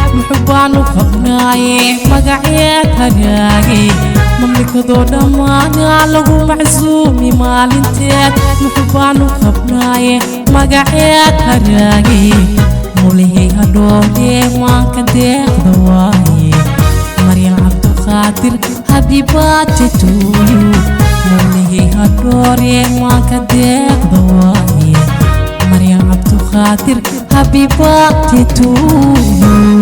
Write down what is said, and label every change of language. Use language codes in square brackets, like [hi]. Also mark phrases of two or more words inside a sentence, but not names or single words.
[so] Muxuu baan u qabnaaye magaceed hagaage. Mamlakadoo dhammaan lagu macsuumi maalinteed. Muxuu baan u qabnaaye magaceed hagaage. Mulihii hadhoodhe maanka deeqda waaye. Maryan Cabduqaadir, [en] happy birthday to you. [so] Mulihii hadhoodhe maanka deeqda waaye. Maryan Cabduqaadir, [en] happy birthday to you.